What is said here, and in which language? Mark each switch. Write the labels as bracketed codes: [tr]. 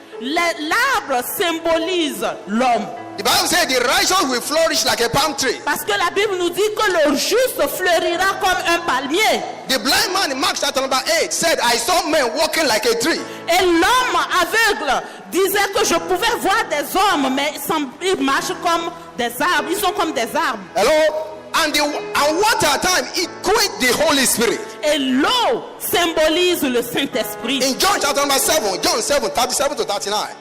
[fr] l'arbre symbolise l'homme. [en] The Bible says the righteous will flourish like a palm tree. [fr] Parce que la Bible nous dit que le juste fleurira comme un palmier. [en] The blind man in Mark chapter number 8 said, I saw men walking like a tree. [fr] Et l'homme aveugle disait que je pouvais voir des hommes, mais ils marchent comme des arbres. Ils sont comme des arbres. [en] Hello? And water at time equate the Holy Spirit. [fr] Et l'eau symbolise le Saint-Esprit. [en] In John chapter number 7, John 7, 37 to 39.